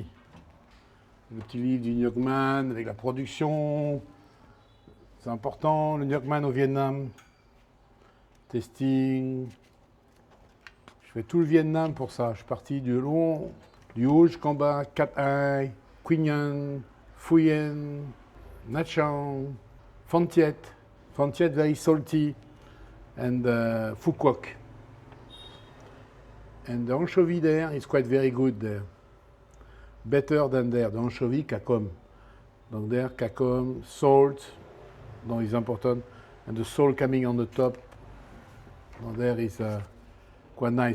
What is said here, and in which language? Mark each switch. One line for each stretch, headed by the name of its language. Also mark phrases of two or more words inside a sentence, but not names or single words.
French: Le petit livre du Ngoc Man avec la production. C'est important, le Ngoc Man au Vietnam. Testing. Je fais tout le Vietnam pour ça. Je suis parti du long, du haut jusqu'en bas. Cat Ai, Quy Nhon, Phu Yen, Nha Trang, Phan Thiet.
English: Phan Thiet very salty. And Phu Quoc. And the anchovy there is quite very good there. Better than there. The anchovy, Cacom. Donc there, Cacom, salt, donc is important. And the salt coming on the top. Donc there is quite nice.